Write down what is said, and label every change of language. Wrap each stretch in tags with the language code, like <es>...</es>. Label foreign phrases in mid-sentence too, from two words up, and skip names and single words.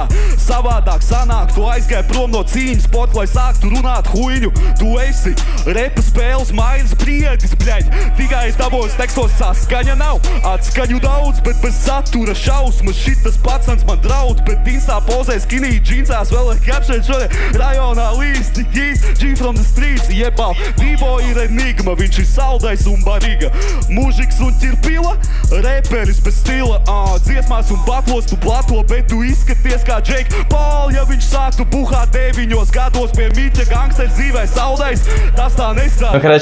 <lv>Savādāk sanāk, tu aizgāji prom no cīņas sporta, lai sāktu runāt huiņu. Tu esi repa spēles maiņas priedis, bļaļ. Tikai tavos tekstos saskaņa nav, atskaņu daudz, bet bez satura šausmas. Šitas pacens man draud. Bet Instā pozē skinī džinsās vēl ar kapšēt šodien rajonā līsti</lv> <en>G from the streets,</en> <lv>jebal Dībo ir enigma, viņš ir saldais un barīga. Mūžiks un ķirpila, reperis bez stila. Dziesmās un batlos tu plato, bet tu izskaties kā Jake Paul. Ja viņš sāktu buhāt 9 gados pie Miķa gangsters dzīvē saldais, tas tā nestrādā.</lv>